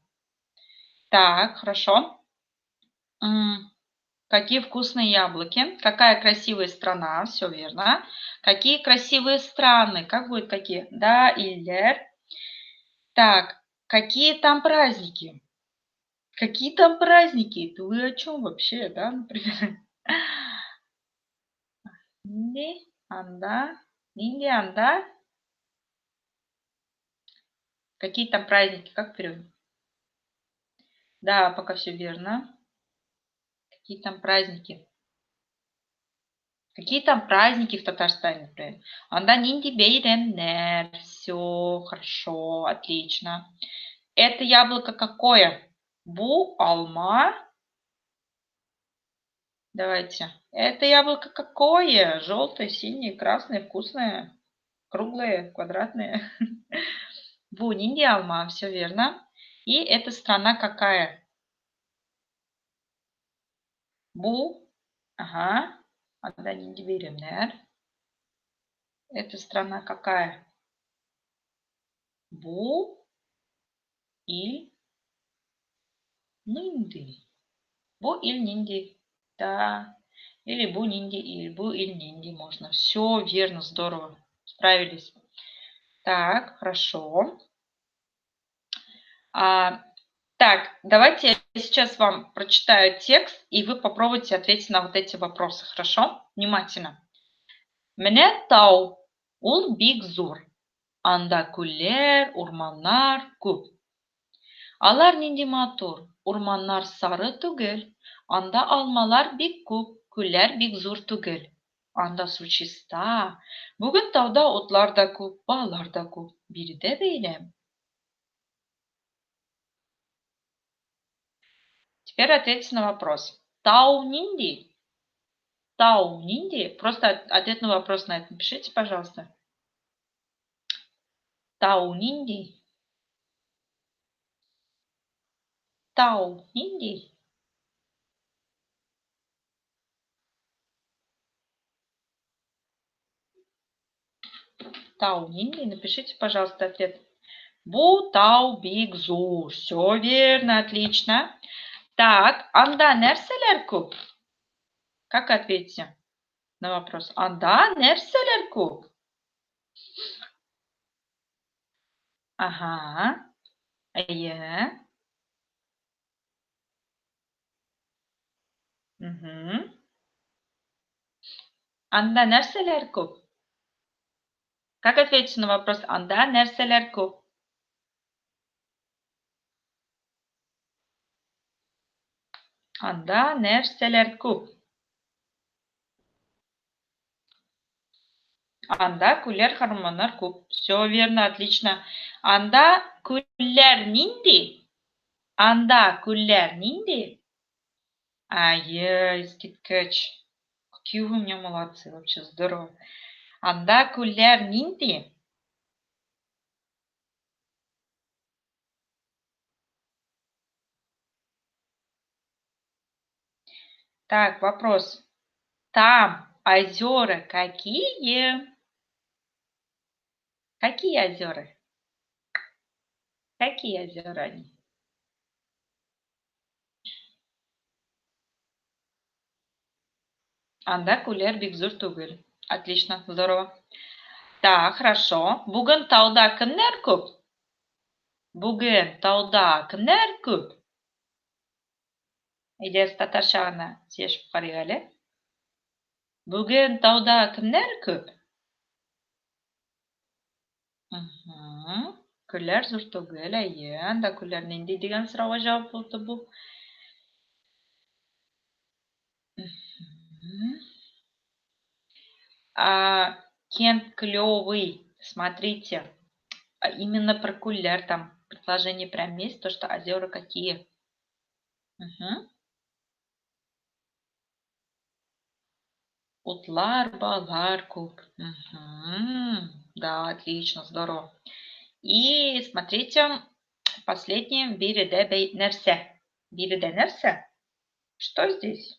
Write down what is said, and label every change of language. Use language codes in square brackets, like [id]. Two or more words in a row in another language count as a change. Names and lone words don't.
[ru] Так, хорошо. Какие вкусные яблоки. Какая красивая страна. Все верно. Какие красивые страны. Как будет какие? Да, Ильер. Так, какие там праздники? Какие там праздники? Это вы о чем вообще, да, например? [tt] Нинди, анда, нинди, анда. [ru] Какие там праздники? Как переводим? Да, пока все верно. Какие там праздники? Какие там праздники в Татарстане, например? [tt] Анда нинди бейремнер. [ru] Все хорошо, отлично. Это яблоко какое? [tt] Бу, алма. [ru] Давайте. Это яблоко какое? Желтое, синее, красное, вкусное, круглое, квадратное. [tt] Бу, нинди, алма. [ru] Все верно. И эта страна какая? Бу. Ага. [tt] Анда нинди бейремнер. [ru] Эта страна какая? [tt] Бу. il нинди. Бу иль нинди. [ru] Да. Или [tt] бу нинди иль. Бу иль нинди [ru] можно. Все верно, здорово. Справились. Так, хорошо. Так, давайте я сейчас вам прочитаю текст, и вы попробуйте ответить на вот эти вопросы, хорошо? [tt] Внимательно. Мене тау ул бик зур. Анда күлләр, урманнар күп. Алар нинди матур. Урманнар сары түгел. Анда алмалар бик күп, күлләр бик зур түгел. Анда су чиста. Бүген тауда отлар да күп, балар да күп. Биредә бәйләм. [ru] Теперь ответьте на вопрос. [tt] Тау нинди? Тау нинди? [ru] Просто ответ на вопрос на это напишите, пожалуйста. [tt] Тау нинди? Тау нинди? Тау нинди? [ru] Напишите, пожалуйста, ответ. [tt] Бу тау биг зур. [ru] Все верно, отлично. Так, [tt] анда нәрселер күп? [ru] Как ответите на вопрос? [tt] Анда нәрселер күп? Ага. Әйе. Мгм. Анда нәрселер күп? [ru] Как ответите на вопрос? [tt] Анда нәрселер күп? Анда нәрселер күп? Анда күлләр һәм күп. [ru] Все верно, отлично. [tt] Анда күлләр нинди? Анда күлләр нинди? Ае, искиткеч. [ru] Какие вы у меня молодцы, вообще здорово. [tt] Анда күлләр нинди? [ru] Так, вопрос. Там озера какие? Какие озера? Какие озера они? [tt] Анда күлләр бик зур түгел. [ru] Отлично, здорово. Так, хорошо. [tt] Бүген тауда кемнәр күп? Бүген тауда кемнәр күп? Әйдәгез татарча гына сөйләшеп карыйк әле. Бүген тауда кемнәр күп? Күлләр зур түгел, әйе. Анда күлләр нинди дигән сорауга җавап булды бу. [ru] Кент клёвый. Смотрите. Именно про кулер там предложение прям есть, то, что озера какие. [tt] Утлар, балар, күп. [ru] Да, отлично, здорово. И смотрите, последнее. [tt] Биреде нерсе. Биреде нерсе. [ru] Что здесь?